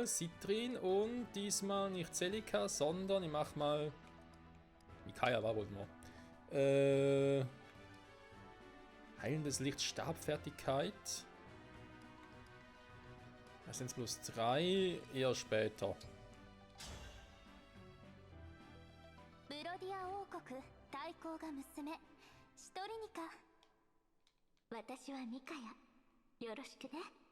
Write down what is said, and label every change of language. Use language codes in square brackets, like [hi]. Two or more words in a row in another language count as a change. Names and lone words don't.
[de] Citrin und diesmal nicht Celica, sondern ich mache mal... Mikaia war wohl noch. Heilendes Licht, Stabfertigkeit. Das sind plus 3, eher später. [ja] ブロディア王国大公が娘シトリニカ。私はミカヤ。よろしくね。